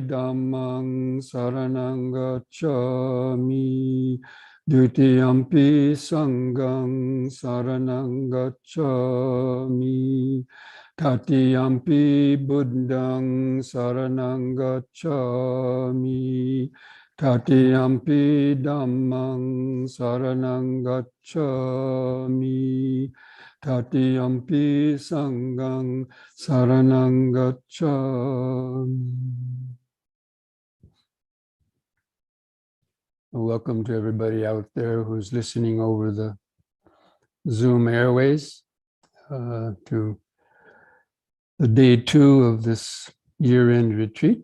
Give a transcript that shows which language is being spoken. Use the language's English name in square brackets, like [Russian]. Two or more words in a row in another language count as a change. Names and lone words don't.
[Pali] Dhammang saranang gacchami, Dutiyampi Sanghang saranang gacchami, Tatiyampi Buddhang saranang gacchami, Tatiyampi Dhammang saranang gacchami, Tatiyampi Sanghang saranang gacchami. [English] Welcome to everybody out there who's listening over the Zoom airways to the day 2 of this year-end retreat.